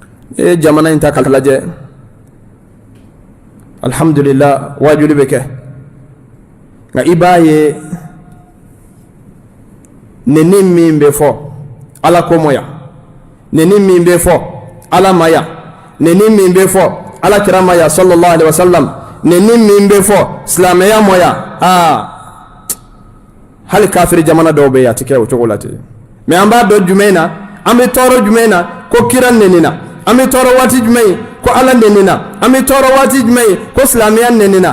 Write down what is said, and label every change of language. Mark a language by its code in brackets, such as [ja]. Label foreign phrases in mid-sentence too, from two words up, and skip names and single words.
[bm] jamana in ta k'a lajɛ alhamdulillah waajuli bɛ kɛ nka i b'a ye neni min bɛ fɔ ala ko mɔya, neni min bɛ fɔ ala maya, neni min bɛ fɔ ala kira maya [ar] صلى الله عليه وسلم, [bm] neni min bɛ fɔ silamɛya mɔya, hali kafiri jamana dɔw bɛ yen a tɛ kɛ o cogo la ten. mais an b'a dɔn jumɛn na, an bɛ tɔɔrɔ jumɛn na ko kira nenina, an bɛ tɔɔrɔ waati jumɛn ko ala nenina, an bɛ tɔɔrɔ waati jumɛn ko silamɛya nenina.